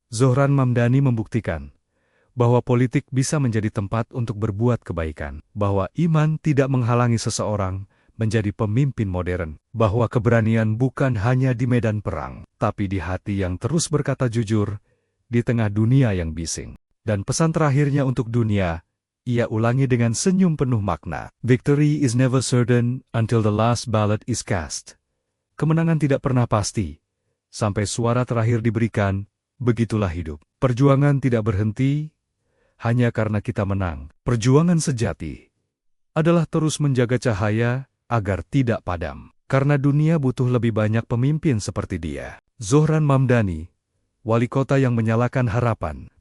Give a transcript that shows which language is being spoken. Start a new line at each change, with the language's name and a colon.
Indonesian: Zohran Mamdani membuktikan bahwa politik bisa menjadi tempat untuk berbuat kebaikan, bahwa iman tidak menghalangi seseorang menjadi pemimpin modern, bahwa keberanian bukan hanya di medan perang, tapi di hati yang terus berkata jujur di tengah dunia yang bising. Dan pesan terakhirnya untuk dunia, ia ulangi dengan senyum penuh makna.
English: Victory is never certain until the last ballot is cast.
Indonesian: Kemenangan tidak pernah pasti sampai suara terakhir diberikan. Begitulah hidup. Perjuangan tidak berhenti hanya karena kita menang. Perjuangan sejati adalah terus menjaga cahaya agar tidak padam. Karena dunia butuh lebih banyak pemimpin seperti dia. Zohran Mamdani, wali kota yang menyalakan harapan.